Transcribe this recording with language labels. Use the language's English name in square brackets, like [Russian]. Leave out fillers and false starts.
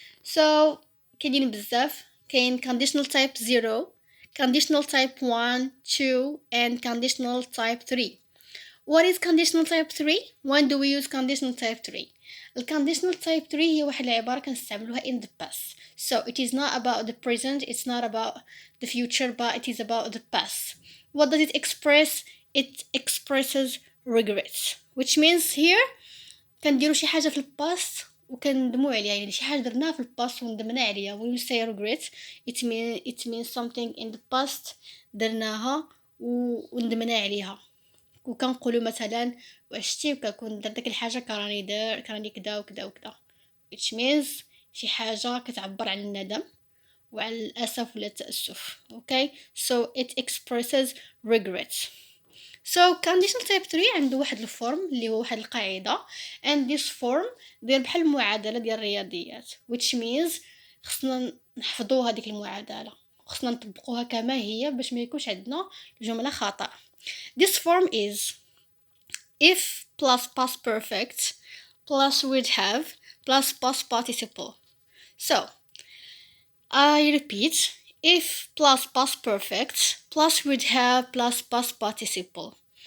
[English] So [Arabic] كاينين بزاف كاين [English] conditional type 0, conditional type 1, 2 and conditional type 3. What is conditional type 3? When do we use conditional type 3? [Arabic] الconditional type 3 هي واحد العبارة كنستعملوها [English] in the past. So it is not about the present, it's not about the future, but it is about the past. What does it express? It expresses regrets, which means here [Arabic] كنديرو شي حاجه في الباست وكندمو عليها، يعني شي حاجه درناها في الباست وندمنا عليها. [English] when we say regret it means something in the past [Arabic] درناها وندمنا عليها. وكنقولوا مثلا وعشتي وكنكون درت داك الحاجه كراني كدا وكدا وكدا، [English] which means [Arabic] شي حاجه كتعبر عن الندم وعلى الاسف ولا التاسف. [English] okay, so it expresses regret. [Arabic] So conditional type 3 عنده واحد الفورم اللي هو واحد القاعدة [English] and this form [Arabic] داير بحال المعادلة ديال الرياضيات [English] which means [Arabic] خصنا نحفظوا هذيك المعادلة وخصنا نطبقوها كما هي باش ما يكونش عندنا جملة خطأ. [English] This form is if plus past perfect plus would have plus past participle. So I repeat, if plus past perfect plus would have plus past participle.